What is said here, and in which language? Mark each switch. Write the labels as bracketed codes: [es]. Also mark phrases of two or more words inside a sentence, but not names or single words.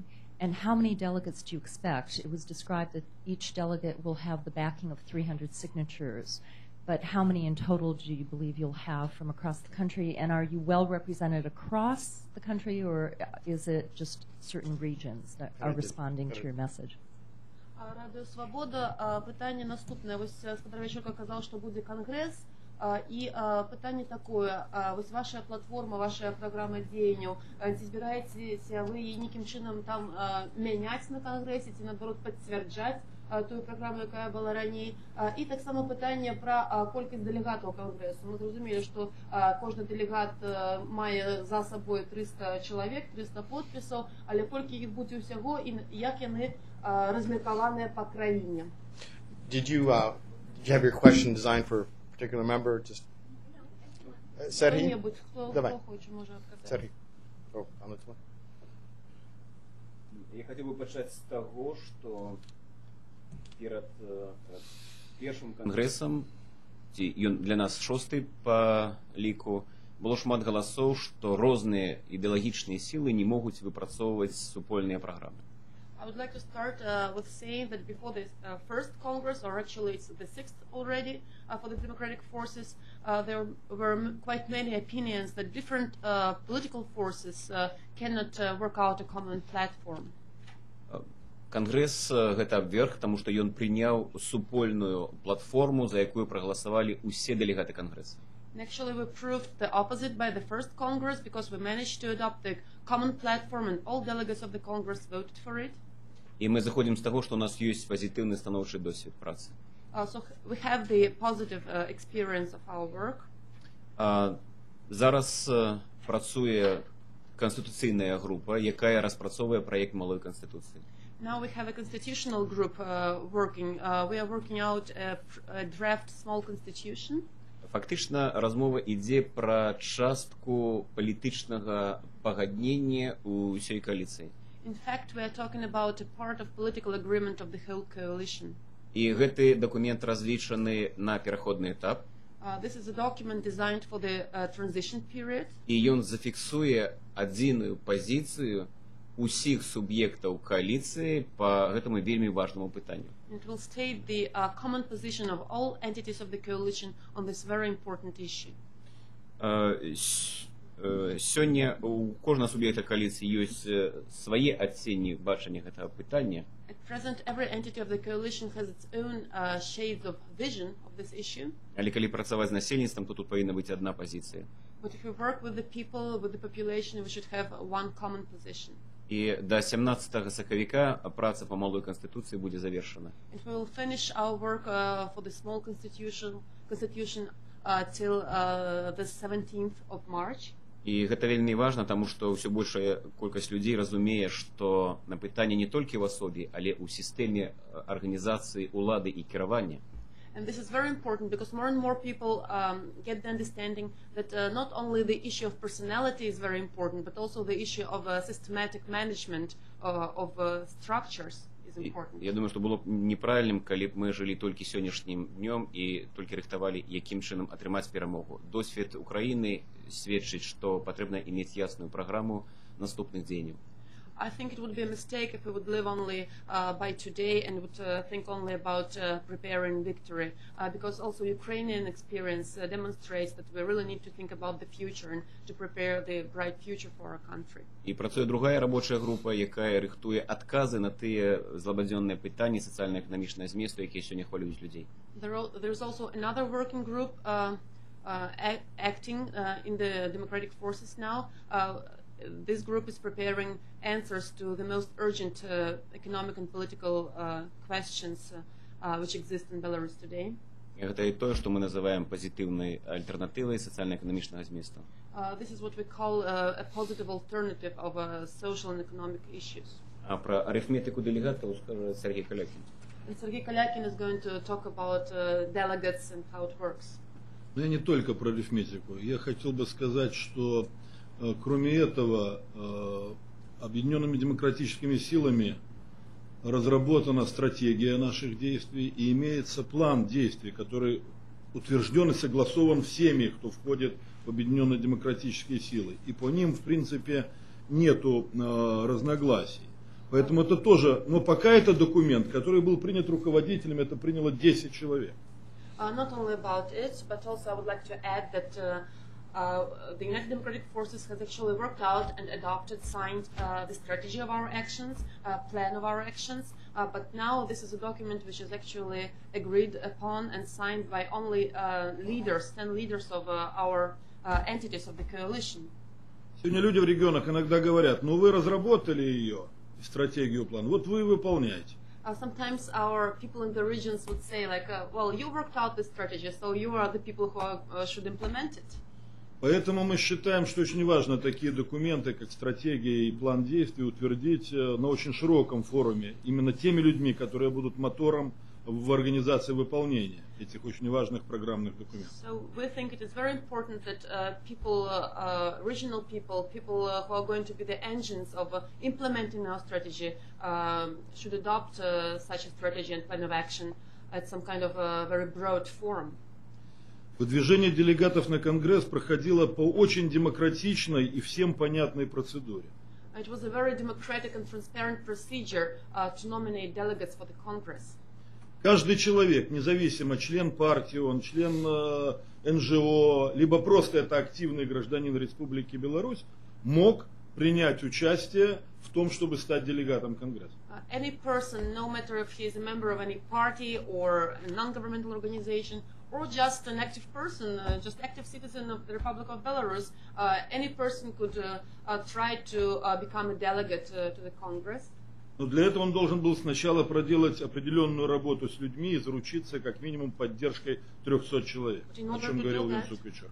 [en] And how many delegates do you expect? It was described that each delegate will have the backing of 300 signatures. But how many in total do you believe you'll have from across the country? And are you well represented across the country, or is it just certain regions that are responding to your message? [uk] Радіо Свобода. Питання наступне. Ось Господар Вечерка казав, що буде конгрес. І питання таке. Ось ваша платформа, ваша програма діяння, ці збираєтеся ви її яким чином там міняти на конгресі, ці, наоборот, підтверджати ту програму, яка була раніше. І так само питання про кількість делегатів конгресу. Ми зрозуміли, що кожен делегат має за собою 300 чоловік, 300 підписів, але скільки їх буде усього і як вони розмірковані по країні. [en] Did you have your question designed for a particular member? Just Serhii? [uk] Хто хоче, може відказати. [en] Serhii. Oh, on this one. [ru] Я хотел бы начать с того, что [be] перед першим конгрэсам, ён для нас 6-й по ліку, было шмат галасоў, што розныя ідэалагічныя сілы не могуць выпрацоўваць супольныя праграмы. [en] I would like to start with saying that before the first Congress, or actually it's the 6th already for the democratic forces, there were quite many opinions that different political forces cannot work out a common platform. [be] Кангрэс гэта абверг, таму што ён прыняў супольную платформу, за якую прагаласавалі ўсе дэлегаты кангрэса. [en] And actually we proved the opposite by the first Congress because we managed to adopt the common platform and all delegates of the Congress voted for it. [be] І мы заходзім з таго, што у нас ёсць пазітыўны станоўчы досвед працы. [en] So we have the positive experience of our work. [be] Зараз працуе канстытуцыйная група, якая распрацоўвае праект малой канстытуцыі. [en] Now we have a constitutional group working. We are working out a draft small constitution. [be] Фактычна размова ідзе пра частку палітычнага пагаднення у ўсёй кааліцыі. [en] In fact, we are talking about a part of political agreement of the whole coalition. [be] І гэты дакумент разлічаны на пераходны этап, [en] This is a document designed for the transition period. [be] і ён зафіксуе адзіную пазіцыю усіх суб'ектаў кааліцыі па гэтаму вельмі важнаму пытанню. [en] It will state the common position of all entities of the coalition on this very important issue. [be] Сёння у кожнага суб'екта кааліцыі ёсць свае адценні бачання гэтага пытання. [en] At present, every entity of the coalition has its own shades of vision of this issue. [be] Але калі працаваць з насельніцтвам, то тут павінна быць адна пазіцыя. [en] But if we work with the people, with the population, we should have one common position. [be] І да 17 сакавіка праца па малой канстытуцыі будзе завершана. [en] And we will finish our work for the small constitution till the 17th of March. [be] І гэта вельмі важна, таму што ўсё большая колькасць людзей разумее, што на пытанне не толькі ў асобе, але ў сістэме арганізацыі улады і кіравання. [en] And this is very important because more and more people get the understanding that not only the issue of personality is very important, but also the issue of systematic management of structures is important. [be] Я думаю, што было б неправільным, калі б мы жылі толькі сённяшнім днём і толькі рыхтавалі, якім чынам атрымаць перамогу. Досвед Украіны сведчыць, што патрэбна мець ясную праграму наступных дзеянняў. [en] I think it would be a mistake if we would live only by today and would think only about preparing victory, because also Ukrainian experience demonstrates that we really need to think about the future and to prepare the bright future for our country. [be] І працуе другая рабочая група, якая рыхтуе адказы на тыя злабадзённыя пытанні сацыяльна-эканамічнага зместу, якія сёння хвалююць людзей. [en] There's also another working group acting in the democratic forces now. This group is preparing answers to the most urgent economic and political questions which exist in Belarus today. [be] Гэта і тое, што мы называем пазітыўнай альтэрнатывай сацыяльна-эканамічнага зместу. [en] This is what we call a positive alternative of social and economic issues. [be] А пра арифметику дэлегатаў скажа Сергей Калякин. [en] And Sergei Kalyakin is going to talk about delegates and how it works. [ru] Но я не только про арифметику. Я хотел бы сказать, что кроме этого, объединенными демократическими силами разработана стратегия наших действий и имеется план действий, который утвержден и согласован всеми, кто входит в объединенные демократические силы. И по ним, в принципе, нету разногласий. Поэтому это тоже, но пока это документ, который был принят руководителями, это приняло 10 человек. [en] Not only about it, but also I would like to add that the United Democratic Forces has actually worked out and adopted, signed the strategy of our actions, plan of our actions, but now this is a document which is actually agreed upon and signed by only leaders, 10 leaders of our entities of the coalition. [ru] Сегодня люди в регионах иногда говорят, ну вы разработали ее, стратегию, план, вот вы выполняете. [en] Sometimes our people in the regions would say like, well, you worked out the strategy, so you are the people who should implement it. [ru] Поэтому мы считаем, что очень важно такие документы, как стратегия и план действий, утвердить на очень широком форуме, именно теми людьми, которые будут мотором в организации выполнения этих очень важных программных документов. [en] So we think it is very important that people, regional people who are going to be the engines of implementing our strategy should adopt such a strategy and plan of action at some kind of a very broad forum. [ru] Выдвижение делегатов на Конгресс проходило по очень демократичной и всем понятной процедуре. [en] It was a very democratic and transparent procedure to nominate delegates for the Congress. [ru] Каждый человек, независимо, член партии, он член НЖО, либо просто это активный гражданин Республики Беларусь, мог принять участие в том, чтобы стать делегатом Конгресса. [en] Any person, no matter if he is a member of any party or a non-governmental organization, or just an active person, just active citizen of the Republic of Belarus, any person could try to become a delegate to the Congress. [ru] Но для этого он должен был сначала проделать определенную работу с людьми и заручиться как минимум поддержкой 300 человек, о чем говорил Винсу Кючер.